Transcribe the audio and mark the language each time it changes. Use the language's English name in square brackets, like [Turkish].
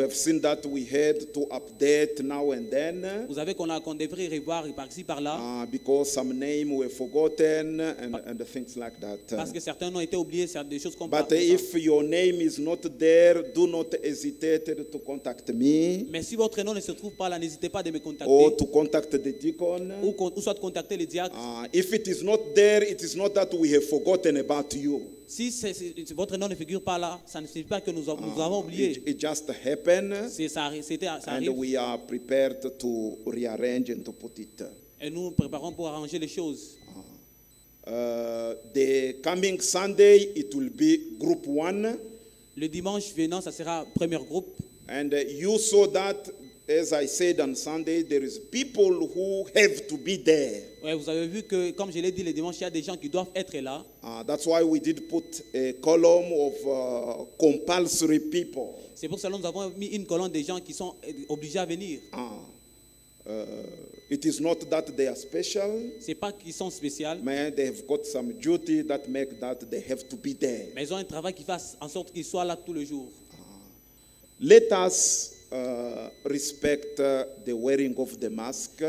[English] have seen that we had to update now and then [French] Vous savez qu'on devrait revoir par-ci, par-là, [English] because some names were forgotten and things like that. [French] parce que certains ont été oubliés, c'est des choses comme [English] But [French] ça. [English] if your name is not there, do not hesitate to contact me [French] Mais si votre nom ne se trouve pas là, n'hésitez pas de me contacter, [English] or to contact the deacon. [French] ou soit de contacter les diacres. [English] If it is not there, it is not that we have forgotten about you. [French] Si votre nom ne figure pas là, ça ne signifie pas que nous avons oublié. [English] It just happened, [French] Ça [English] and [French] arrive. [English] we are prepared to rearrange and to put it. [French] Et nous nous préparons pour arranger les choses. [English] The coming Sunday, it will be group 1. [French] Le dimanche venant, ça sera premier groupe. [English] And you saw that, as I said on Sunday, there is people who have to be there. [French] Ouais, vous avez vu que, comme je l'ai dit le dimanche, il y a des gens qui doivent être là. [English] That's why we did put a column of compulsory people. [French] C'est pour cela que nous avons mis une colonne des gens qui sont obligés à venir. [English] It is not that they are special, [French] C'est pas qu'ils sont spéciaux, [English] man. They have got some duty that make that they have to be there. [French] mais ils ont un travail qui fasse en sorte qu'ils soient là tous les jours. [English] Let us respect the wearing of the mask,